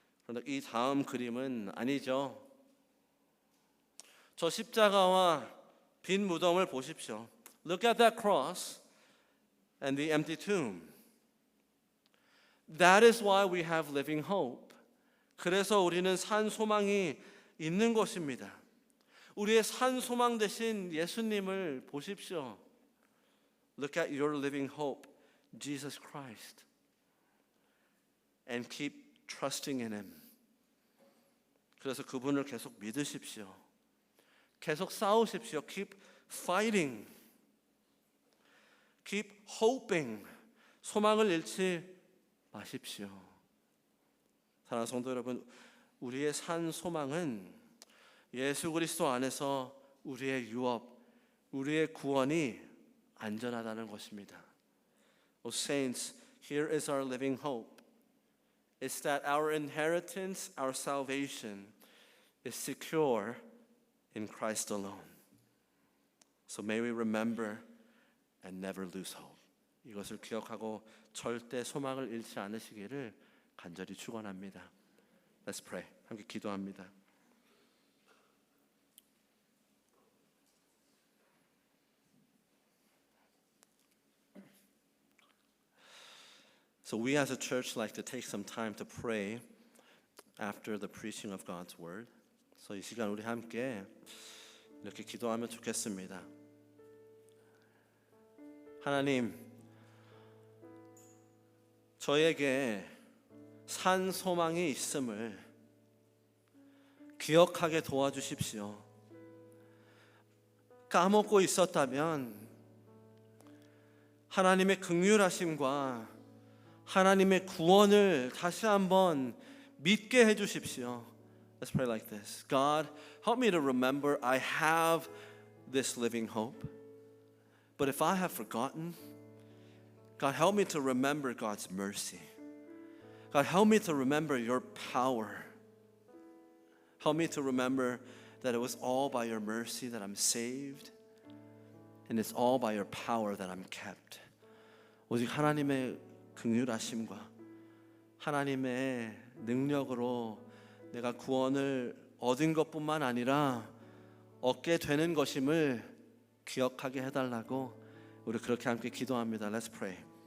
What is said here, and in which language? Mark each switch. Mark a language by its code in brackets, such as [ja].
[ko] 그런데 이 다음 그림은 아니죠. 저 십자가와 빈 무덤을 보십시오. [en] Look at that cross and the empty tomb. That is why we have living hope. [ko] 그래서 우리는 산 소망이 있는 것입니다. 우리의 산 소망 되신 예수님을 보십시오. [en] Look at your living hope, Jesus Christ. And keep trusting in Him. [ko] 그래서 그분을 계속 믿으십시오. 계속 싸우십시오. [en] Keep fighting. Keep hoping. [ko] 소망을 잃지 마십시오. 사랑하는 성도 여러분, 우리의 산 소망은 예수 그리스도 안에서 우리의 유업, 우리의 구원이 안전하다는 것입니다. [en] Oh saints, here is our living hope. It's that our inheritance, our salvation is secure in Christ alone. So may we remember and never lose hope. [ko] 이것을 기억하고 절대 소망을 잃지 않으시기를 간절히 축원합니다. [en] Let's pray. [ko] 함께 기도합니다. [en] So we as a church like to take some time to pray after the preaching of God's word. [ko] So 이 시간 우리 함께 이렇게 기도하면 좋겠습니다. 하나님, 저에게 산 소망이 있음을 기억하게 도와주십시오. 까먹고 있었다면 하나님의 긍휼하심과 하나님의 구원을 다시 한번 믿게 해 주십시오. [en] Let's pray like this. God, help me to remember I have this living hope. But if I have forgotten, God, help me to remember God's mercy. God, help me to remember your power. Help me to remember that it was all by your mercy that I'm saved, and it's all by your power that I'm kept. [ko] 오직 하나님의 긍휼하심과 하나님의 능력으로 내가 구원을 얻은 것뿐만 아니라 얻게 되는 것임을 기억하게 해달라고 우리 그렇게 함께 기도합니다. [en] Let's pray.